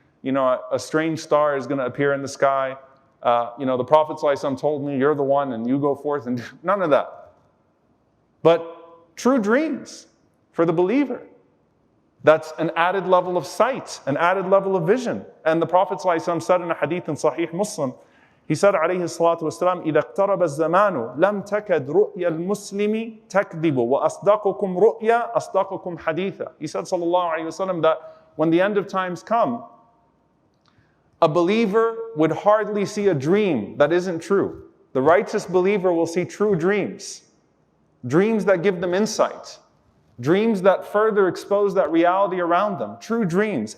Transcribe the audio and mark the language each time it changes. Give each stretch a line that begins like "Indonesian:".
English: A strange star is going to appear in the sky. The Prophet ﷺ told me, you're the one and you go forth and none of that. But true dreams for the believer. That's an added level of sight, an added level of vision. And the Prophet ﷺ said in a hadith in Sahih Muslim, he said,
Arabic: عليه الصلاة والسلام, إذا اقترب الزمان لم تكد رؤيا المسلم تكذب وأصدقكم رؤيا أصدقكم حديثا.
English: He said, sallallahu alayhi wasallam, that when the end of times come, a believer would hardly see a dream that isn't true. The righteous believer will see true dreams. Dreams that give them insight. Dreams that further expose that reality around them. True dreams.